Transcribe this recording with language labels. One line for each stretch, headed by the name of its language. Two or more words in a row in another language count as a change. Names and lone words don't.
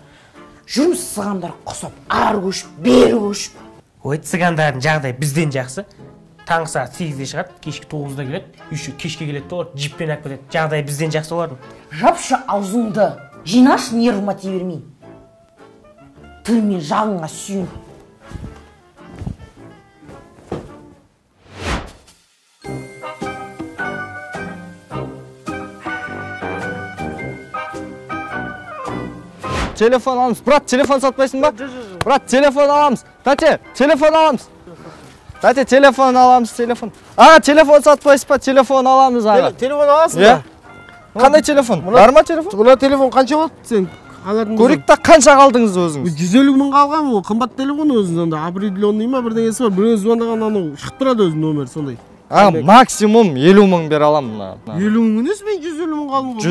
Kazakh: Жүрміз сығандар құсап, ары көшіп, бері көшіп. Ой, цыгандардың жағдайы бізден жақсы. Таңғы сағат 8-де шығады, кешкі 9-да келеді, еще кешке келеді, олар джиппен алып кетеді. Жағдайы бізден жақсы олардың. Жапшы аузыңды, жинаш нервыма тие бермейін. Тілмен жағыңа сүйін.
Turkish: Telefon alamız. Брат, telefon satmayısın bak. Брат, telefon alamız. Tati, telefon alamız. Tati, telefon alamız, telefon. Ağa, telefon satmayısın bak, telefon alamız ağa. Telefon alasın Ya. da.
Kazakh: Қандай телефон? Бар ма телефон? Мына телефон қанша болды сен? Көрейік та қанша қалдыңыз өзіңіз? 150 мың қалған ол, қымбат телефон өзінің анда определенный ма бірдеңесі бар. Біреу звондаған анау шығып тұрады өзінің номері сондай. Максимум 50 мың бер аламын. 50 мың емес, мен 150 мың қалдым ғой.